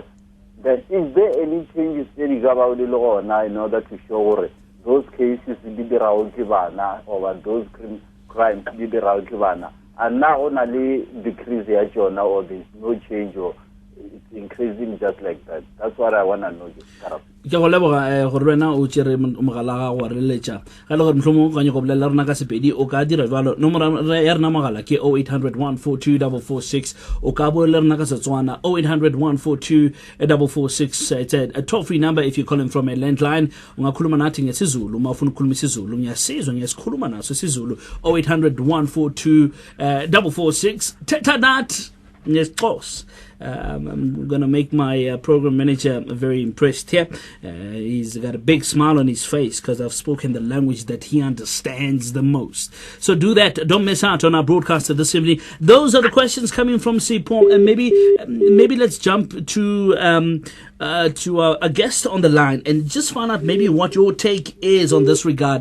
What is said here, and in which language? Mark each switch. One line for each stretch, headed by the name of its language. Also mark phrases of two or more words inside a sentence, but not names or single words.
English: Then is there any changes in the law now in order to show those cases did the Raukivana or those crimes did the Raukivana and now only decrease the now or there's no change or it's increasing just like that? That's what I want to know.
Northern Sotho: Ke go leboga gore wena o tsere mogala ga go re letša ga le gore mhlomo go go bolela rena ka sepedi o ka dira jalo nomoro ya rena mogala ke 0800-142-446 o ka bolela rena ka Setswana 0800-142-446.
English: It's a toll-free number if you're calling from a landline.
Zulu: Ungakhuluma nathi ngesizulu mawufuna ukukhuluma isizulu ngiyasizwa ngiyasikhuluma naso isizulu 0800-142-446.
Xhosa: Thetha nathi ngesixhosa.
English: I'm going to make my program manager very impressed here. He's got a big smile on his face because I've spoken the language that he understands the most. So do that. Don't miss out on our broadcast this evening. Those are the questions coming from Sipho, and maybe let's jump to a guest on the line and just find out maybe what your take is on this regard.